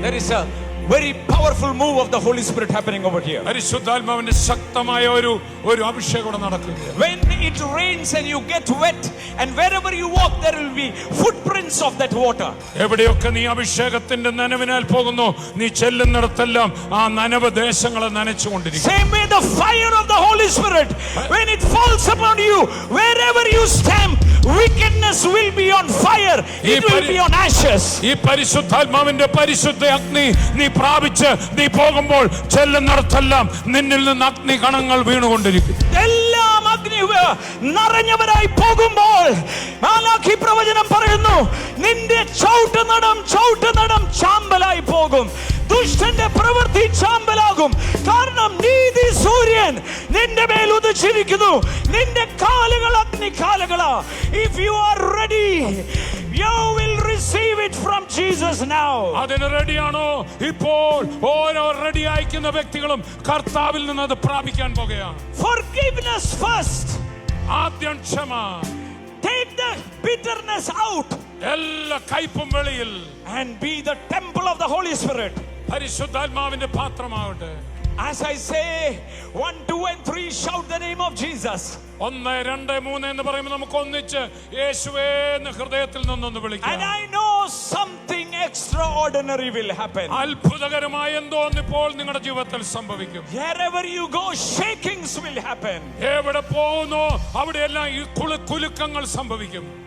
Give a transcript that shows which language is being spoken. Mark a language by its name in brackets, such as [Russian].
[English] There is a very powerful move of the Holy Spirit happening over here. [Malayalam] പരിശുദ്ധാത്മാവിന്റെ ശക്തമായ ഒരു അഭിഷേകം നടക്കുകയാണ്. [English] When it rains and you get wet, and wherever you walk there will be footprints of that water. [Malayalam] എവിടെയൊക്കെ നീ അഭിഷേകത്തിന്റെ നനവിനാൽ പോകുന്നു, നീ ചെല്ലുന്നിടത്തെല്ലാം ആ നനവ് ദേശങ്ങളെ നനച്ചുകൊണ്ടിരിക്കും. [English] Same way the fire of the Holy Spirit, when it falls upon you, wherever you stand, wickedness will be on fire, it will be on ashes. [Malayalam] ഈ പരിശുദ്ധാത്മാവിന്റെ പരിശുദ്ധ അഗ്നി നീ പ്രാപിച്ച് നീ പോകുമ്പോൾ ചെല്ലുന്നിടത്തെല്ലാം നിന്നിൽ നിന്ന് അഗ്നി കണങ്ങൾ വീണുകൊണ്ടിരിക്കും. എല്ലാം അഗ്നി നിറഞ്ഞവരായി പോകുമ്പോൾ മാലാഖി പ്രവചനം പറയുന്നു, നിന്റെ ചവിട്ടുനടം ചാമ്പലായി പോകും. ദുഷ്ടന്റെ പ്രവൃത്തി ചാമ്പലാകും. കാരണം നീതി സൂര്യൻ നിന്റെ മേൽ ഉദിച്ചിരിക്കുന്നു. നിന്റെ കാലുകൾ അഗ്നികാലുകളാ. [English] If you are ready, you will receive it from Jesus now. [Malayalam] അതിന് റെഡിയാണോ? ഇപ്പോൾ ഓരോ റെഡി ആയിരിക്കുന്ന വ്യക്തികളും കർത്താവിൽ നിന്ന് അത് പ്രാപിക്കാൻ പോകുകയാണ്. [English] Forgiveness first. [Malayalam] ആദ്യം ക്ഷമ. [English] Take the bitterness out. [Malayalam] എല്ലാ കയ്പും വെളിയിൽ. [English] And be the temple of the Holy Spirit. [Malayalam] പരിശുദ്ധാത്മാവിന്റെ പാത്രമാവട്ടെ. [English] As I say 1, 2 and 3, shout the name of Jesus. [Malayalam] 1, 2, 3 എന്ന് പറയുമ്പോൾ നമുക്ക് ഒന്നിച്ച് യേശുവേ എന്ന് ഹൃദയത്തിൽ നിന്നൊന്ന് വിളിക്കാം. [English] And I know something extraordinary will happen. [Malayalam] അത്ഭുതകരമായ എന്തോ ഇപ്പോൾ നിങ്ങളുടെ ജീവിതത്തിൽ സംഭവിക്കും. [English] Wherever you go, shakings will happen. [Malayalam] എവിടെ പോകുന്നു അവിടെയെല്ലാം ഈ കുലുക്കങ്ങൾ സംഭവിക്കും.